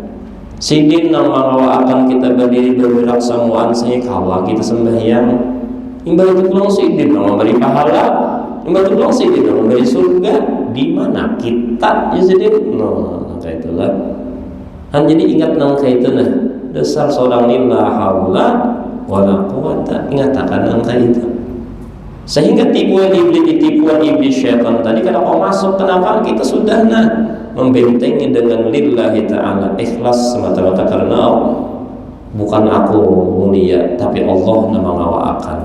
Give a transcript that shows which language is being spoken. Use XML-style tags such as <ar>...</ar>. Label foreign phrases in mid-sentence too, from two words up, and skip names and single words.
<bjn>Sidin yang mengawakan kita berdiri bergerak semuaan saya, kawa kita sembahyang. Imbal itu pulang sidin yang memberi pahala, imbal itu pulang sidin yang memberi surga. Di mana kita ya sidin? Nah, kayak itulah. Han jadi ingat nang kayak itu nah. Dasar seorang ini</bjn> <ar>لا حول ولا قوة,</ar> <bjn>ingatakan nang kayak itu. Sehingga tipuan iblis syaitan tadi kalau kau masuk, kenapa kita sudah membentengi dengan</bjn> <ar>لله تعالى,</ar> <bjn>ikhlas semata-mata karena bukan aku mulia tapi Allah yang mengawakan.</bjn>